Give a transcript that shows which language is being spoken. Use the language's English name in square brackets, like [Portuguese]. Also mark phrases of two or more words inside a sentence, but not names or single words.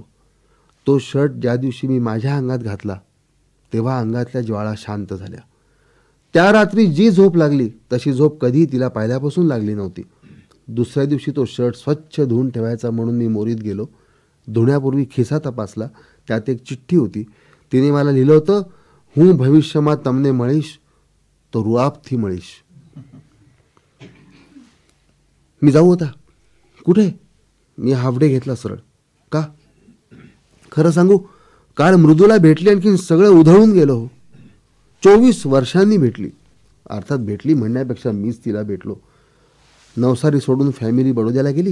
[Marathi] तो शर्ट ज्या दिवशी मी माझ्या अंगात घातला तेव्हा अंगातल्या ज्वाळा शांत झाल्या. त्या रात्री जी झोप लागली तशी झोप कधी तिला पाहिल्यापासून लागली नव्हती. दुसऱ्या दिवशी तो शर्ट स्वच्छ धुवून ठेवायचा म्हणून मी मोरीत गेलो. धुण्यापूर्वी खिसा तपासला. त्यात एक चिठ्ठी होती. तिने मला लिहिलं होतं, [Gujarati] હું ભવિષ્યમાં તમને મળીશ તો રૂઆબથી મળીશ. [Marathi] मी जाऊ होता. कुठे? मी हाफडे घेतला सरळ. का? खरं सांगू, काल मृदूला भेटली, आणखी सगळं उधळून गेलो. 24 वर्षांनी भेटली. अर्थात भेटली म्हणण्यापेक्षा मीच तिला भेटलो. नवसारी सोडून फॅमिली बडोद्याला गेली.